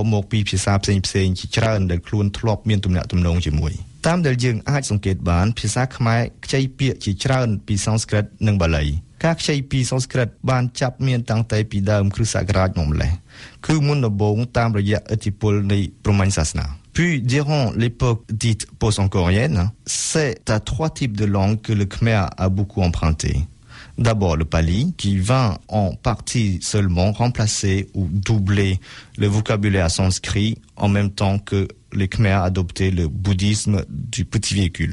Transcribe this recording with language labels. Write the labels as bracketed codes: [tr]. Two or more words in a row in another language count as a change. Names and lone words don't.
[km] មកពីភាសាផ្សេងៗជាច្រើនដែលខ្លួនធ្លាប់មានទំនាក់ទំនងជាមួយតាមដែលយើងអាចសង្កេតបានភាសាខ្មែរខ្ចីពាក្យជាច្រើនពីសំស្ក្រឹតនិងបាលីការខ្ចីពីសំស្ក្រឹតបានចាប់មានតាំងតែពីដើមគ្រិស្តសករាជមកម្ល៉េះគឺមុនដំបូងតាមរយៈឥទ្ធិពលនៃព្រហ្មញ្ញសាសនា [fr] Puis, durant l'époque dite post-angkorienne, c'est à trois types de langues que le Khmer a beaucoup emprunté. D'abord le pali, qui vint en partie seulement remplacer ou doubler le vocabulaire sanskrit en même temps que les Khmer adoptaient le bouddhisme du petit véhicule.